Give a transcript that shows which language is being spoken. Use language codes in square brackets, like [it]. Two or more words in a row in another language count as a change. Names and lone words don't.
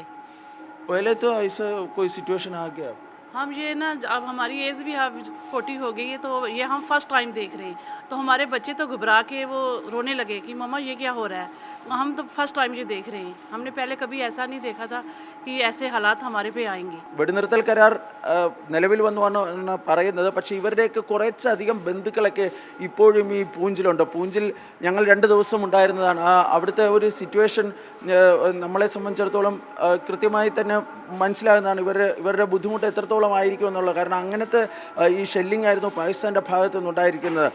[hi] पहले तो ऐसा कोई सिचुएशन आ गया? हम ये ना, अब हमारी एज भी अब 40 हो गई है, तो ये हम [en] first time [hi] देख रहे हैं। तो हमारे बच्चे तो घबरा के वो रोने लगे कि मम्मा ये क्या हो रहा है। हम तो [en] first time [hi] ये देख रहे हैं, हमने पहले कभी ऐसा नहीं देखा था कि ऐसे हालात हमारे पे आएंगे। [ml] വെടിനിർത്തൽ കരാർ നിലവിൽ വന്നുവെന്നാണ് പറയുന്നത്. പക്ഷേ ഇവരുടെയൊക്കെ കുറച്ചധികം ബന്ധുക്കളൊക്കെ ഇപ്പോഴും ഈ പൂഞ്ചിലുണ്ട്. പൂഞ്ചിൽ ഞങ്ങൾ 2 ദിവസം ഉണ്ടായിരുന്നതാണ്. അവിടുത്തെ ഒരു സിറ്റുവേഷൻ നമ്മളെ സംബന്ധിച്ചിടത്തോളം കൃത്യമായി തന്നെ മനസ്സിലാകുന്നതാണ്. ഇവരുടെ ബുദ്ധിമുട്ട് എത്രത്തോളം ആയിരിക്കും എന്നുള്ളത്. കാരണം അങ്ങനത്തെ ഈ ഷെല്ലിംഗ് ആയിരുന്നു പാകിസ്ഥാൻ്റെ ഭാഗത്തു നിന്നുണ്ടായിരിക്കുന്നത്.